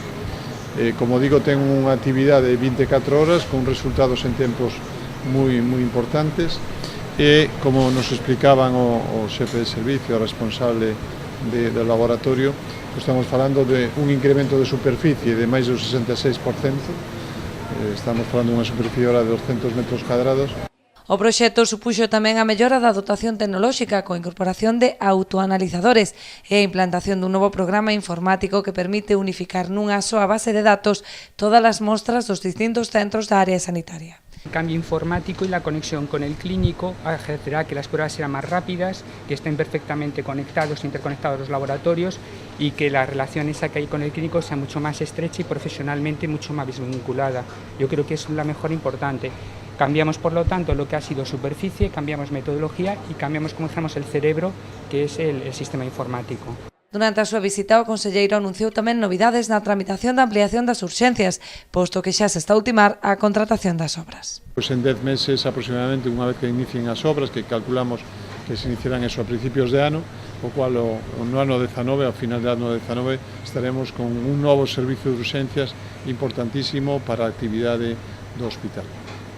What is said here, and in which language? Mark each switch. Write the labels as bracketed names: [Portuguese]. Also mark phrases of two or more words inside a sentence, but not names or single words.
[Galician] Como digo, ten unha actividade de 24 horas con resultados en tempos moi importantes e, como nos explicaban o xefe de servicio, o responsable do laboratorio, estamos falando de un incremento de superficie de máis do 66%, estamos falando dunha superficie ahora de 200 metros cadrados. O proxecto supuxo tamén a mellora da dotación tecnolóxica coa incorporación de autoanalizadores e a implantación dun novo programa informático que permite unificar nunha soa base de datos todas as mostras dos distintos centros da área sanitaria. [Spanish] El cambio informático y la conexión con el clínico hacerá que las pruebas sean más rápidas, que estén perfectamente conectados, interconectados los laboratorios y que la relación esa que hay con el clínico sea mucho más estrecha y profesionalmente mucho más vinculada. Yo creo que es la mejor importante. Cambiamos, por lo tanto, lo que ha sido superficie, cambiamos metodología y cambiamos, como decíamos, el cerebro, que es el sistema informático. [Galician] Durante a súa visita, o conselleiro anunciou tamén novidades na tramitación da ampliación das urxencias, posto que xa se está a ultimar a contratación das obras. Pois en 10 meses aproximadamente, unha vez que inicien as obras, que calculamos que se iniciarán eso a principios de ano, o cual no ano 19, ao final do ano 19, estaremos con un novo servicio de urxencias importantísimo para a actividade do hospital.